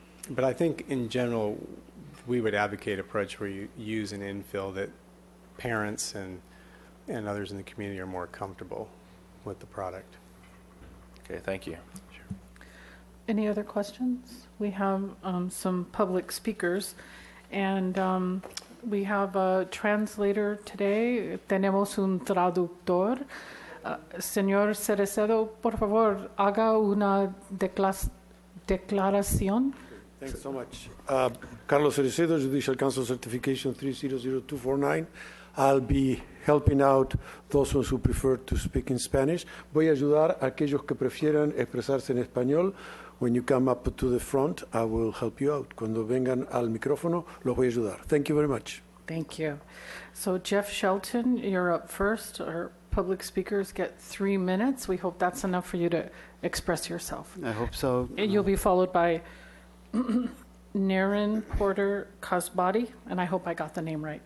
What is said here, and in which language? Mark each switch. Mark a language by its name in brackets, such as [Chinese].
[English] But I think in general, we would advocate an approach where you use an infill that parents and others in the community are more comfortable with the product. Okay, thank you. Sure. Any other questions? We have some public speakers, and we have a translator today. [Spanish] Tenemos un traductor. Señor Cerecedo, por favor, haga una declaración. [English] Thanks so much. Carlos Cerecedo, Judicial Council Certification 300249. I'll be helping out those who prefer to speak in Spanish. [Spanish] Voy a ayudar a aquellos que prefieran expresarse en español. [English] When you come up to the front, I will help you out. [Spanish] Cuando vengan al micrófono, los voy a ayudar. [English] Thank you very much. Thank you. So Jeff Shelton, you're up first. Our public speakers get 3 minutes. We hope that's enough for you to express yourself. I hope so. And you'll be followed by Naren Porter Kasbadi, and I hope I got the name right.